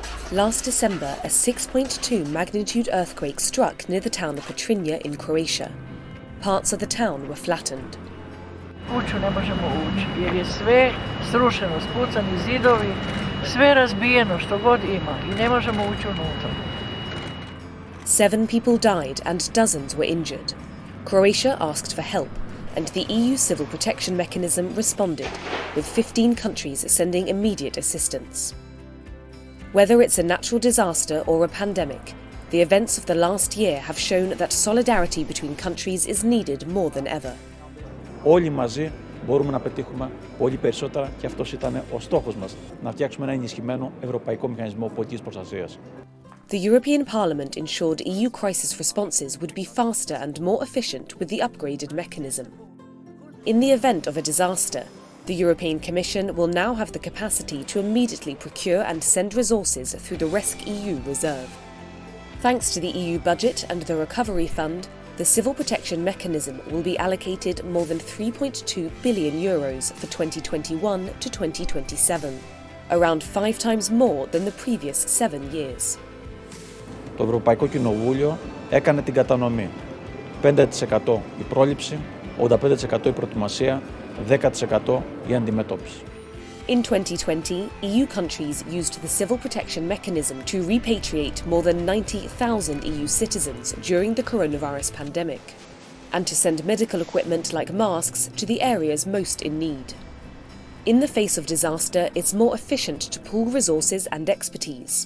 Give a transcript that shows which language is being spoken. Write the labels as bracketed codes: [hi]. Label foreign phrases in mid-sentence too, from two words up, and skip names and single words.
[en] Last December, a 6.2 magnitude earthquake struck near the town of Močnejši in Croatia. Parts of the town were flattened. [hr] Kuću ne možemo ući jer je sve srušeno, spucani zidovi, sve razbijeno što god ima i ne možemo ući unutra. [en] 7 people died and dozens were injured. Croatia asked for help, and the EU Civil Protection Mechanism responded, with 15 countries sending immediate assistance. Whether it's a natural disaster or a pandemic, the events of the last year have shown that solidarity between countries is needed more than ever. [el] Όλοι μαζί μπορούμε να πετύχουμε πολύ περισσότερα και αυτός ήταν ο στόχος μας, να φτιάξουμε ένα ενισχυμένο ευρωπαϊκό μηχανισμό πολιτικής προστασίας. [en] The European Parliament ensured EU crisis responses would be faster and more efficient with the upgraded mechanism. In the event of a disaster, the European Commission will now have the capacity to immediately procure and send resources through the RESC-EU reserve. Thanks to the EU budget and the Recovery Fund, the Civil Protection Mechanism will be allocated more than €3.2 billion for 2021 to 2027, around 5 times more than the previous 7 years. [el] Το Ευρωπαϊκό Κοινοβούλιο έκανε την κατανομή. 5% η πρόληψη, 85% η προετοιμασία, 10% η αντιμετώπιση. [en] In 2020, EU countries used the Civil Protection Mechanism to repatriate more than 90,000 EU citizens during the coronavirus pandemic, and to send medical equipment like masks to the areas most in need. In the face of disaster, it's more efficient to pool resources and expertise.